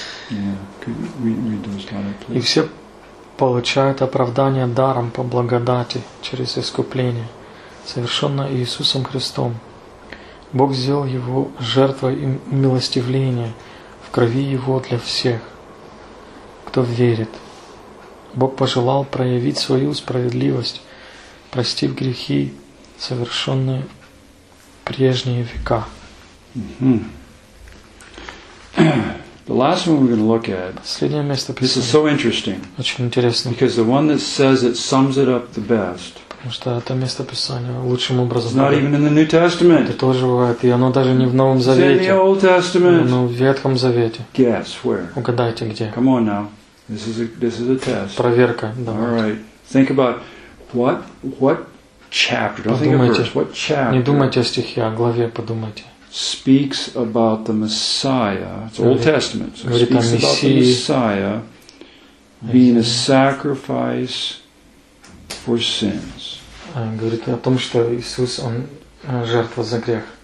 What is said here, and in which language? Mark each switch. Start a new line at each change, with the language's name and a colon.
English: Yeah, could read those kind of places.
Russian: И все получают оправдание даром по благодати через искупление, совершенное Иисусом Христом. Бог сделал его жертвой и милостивление в крови его для всех, кто верит. Бог пожелал проявить свою справедливость, простив грехи, совершенные прежние века. Mm-hmm.
English: The last one we're going to look at.
Russian: Последнее место писания.
English: This is so interesting.
Russian: Очень интересно.
English: Because the one that says it sums it up the best.
Russian: Потому что это место писания лучшим образом.
English: It's not even in the New Testament.
Russian: Это тоже бывает, и оно даже не в Новом Завете.
English: It's in the Old Testament.
Russian: Но в Ветхом Завете.
English: Guess where?
Russian: Угадайте где.
English: Come on now. This is a test.
Russian: Проверка. Давай.
English: All right. Think about what. Chapter. Don't think of verse. What chapter?
Russian: Не думайте о стихе, о главе подумайте.
English: Speaks about the Messiah. It's Old Testament.
Russian: So говорит о Мессии.
English: Speaks about the Messiah being a sacrifice for sins.
Russian: Говорит о том, что Иисус он жертва за грех.